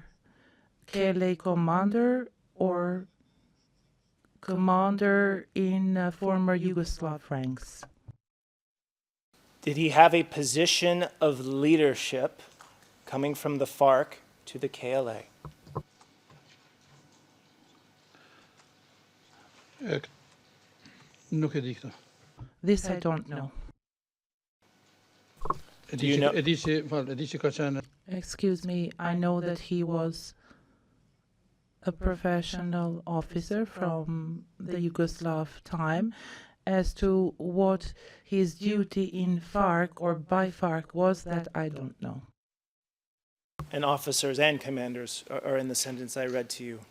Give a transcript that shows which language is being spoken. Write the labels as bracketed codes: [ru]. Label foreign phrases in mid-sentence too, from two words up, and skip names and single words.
[en] KLA commander or commander in former Yugoslav ranks? Did he have a position of leadership coming from the FARC to the KLA? [sq] Nuk e di këtë. [en] This I don't know. Do you know? [sq] E di që ka qenë. [en] Excuse me, I know that he was a professional officer from the Yugoslav time. As to what his duty in FARC or by FARC was, that I don't know. And officers and commanders are in the sentence I read to you.